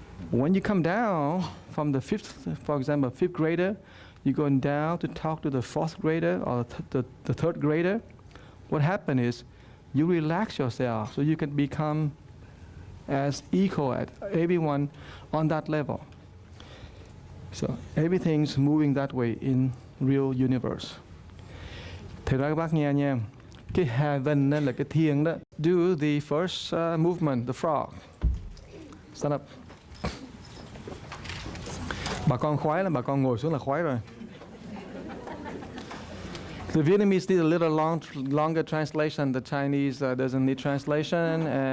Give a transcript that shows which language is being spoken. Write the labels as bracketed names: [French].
[English] When you come down from the 5th, for example, 5th grader, you're going down to talk to the 4th grader or the 3rd grader. What happens is, you relax yourself so you can become as equal as everyone on that level. So everything's moving that way in real universe. [Vietnamese] Thầy nói các bác nghe nha. Cái heaven là cái thiêng đó. [English] Do the first movement, the frog. Stand up. [Vietnamese] Bà con khoái là bà con ngồi xuống là khoái rồi. [English] The Vietnamese need a little longer translation. The Chinese doesn't need translation.